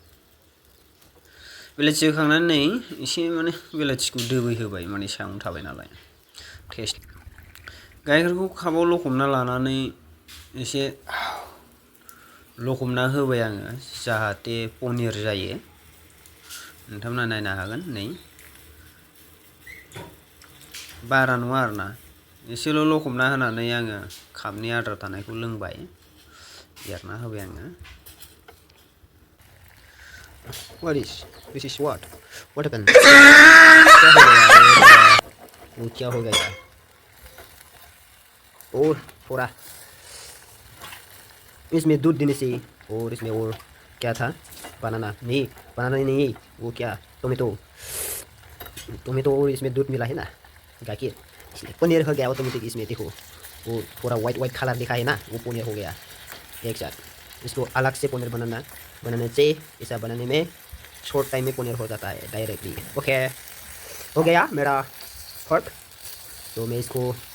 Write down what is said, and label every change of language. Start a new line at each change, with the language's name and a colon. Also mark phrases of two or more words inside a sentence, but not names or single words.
Bodo: बेलाथि होखांनानै नै एसे माने बेलाथिखौ दोबै होबाय माने सायावनो थाबाय नालाय टेस्ट गाइखेरखौ कापाव लखबना लानानै एसे लखबना होबाय आङो जाहाथे पनिर जायो नोंथांमोना नायनो हागोन नै बारा नङा आरोना एसेल' लखबना होनानै आङो कापनि आद्रा थानायखौ लोंबाय एरना होबाय आङो
English: What is? This is what? What happened?
Hindi: वो क्या हो गया यार? और थोड़ा इसमें दूध देने से और इसमें और क्या था? बनाना नहीं वो क्या? टोमेटो और इसमें दूध मिला है ना गाखिर इसलिए पनीर हो गया ऑटोमेटिक इसमें देखो वो थोड़ा
English: white colour
Hindi: दिखा है ना वो पनीर हो गया एक साथ इसको अलग से पनीर बनाने से ऐसा बनाने में
English: short time
Hindi: में पनीर हो जाता है
English: directly okay
Hindi: हो गया मेरा फर्क तो मैं इसको